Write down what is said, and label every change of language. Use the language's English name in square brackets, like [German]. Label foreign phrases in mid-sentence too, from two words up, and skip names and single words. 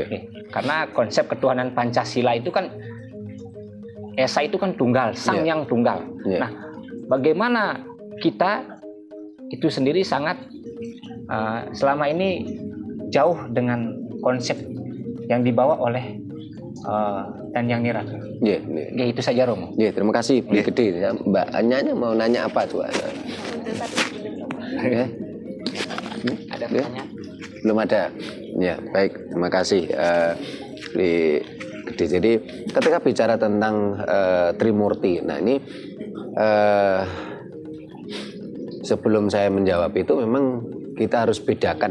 [Indonesian] Karena konsep ketuhanan Pancasila itu kan Esa itu kan tunggal, sang yang tunggal. Nah, bagaimana kita itu sendiri sangat selama ini jauh dengan konsep yang dibawa oleh dan yang niraka. [Javanese] Nggih, nggih. [Indonesian] Ya itu saja, Romo. Nggih, terima kasih Beli Gede. Ya, Mbak Anya mau nanya apa tuh? Ada pertanyaan? Belum ada. Ya, baik. Terima kasih Beli Gede. Jadi ketika bicara tentang Trimurti, nah ini sebelum saya menjawab itu memang kita harus bedakan.